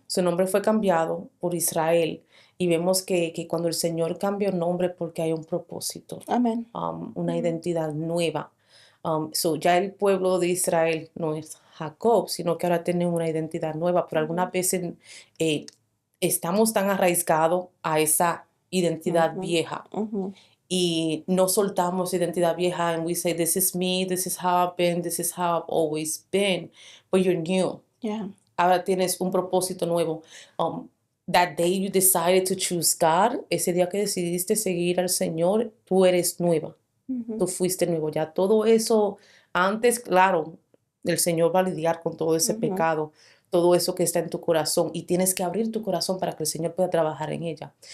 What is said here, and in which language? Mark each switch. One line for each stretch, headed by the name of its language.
Spanish: Su nombre fue cambiado por Israel. Y vemos que cuando el Señor cambia el nombre porque hay un propósito, Amén. una Ujú. identidad nueva. Ya el pueblo de Israel no es Jacob, sino que ahora tiene una identidad nueva, pero algunas veces eh, estamos tan arraigados a esa identidad Ujú, vieja ujú, y no soltamos identidad vieja
English: and we say, this is me, this is how I've been, this is how I've always been, but you're new. yeah,
Spanish: Ahora tienes un propósito nuevo. Um,
English: that day you decided to choose God,
Spanish: ese día que decidiste seguir al Señor, tú eres nueva, ujú, tú fuiste nuevo. Ya todo eso, antes, claro, el Señor va a lidiar con todo ese pecado, todo eso que está en tu corazón y tienes que abrir tu corazón para que el Señor pueda trabajar en ella.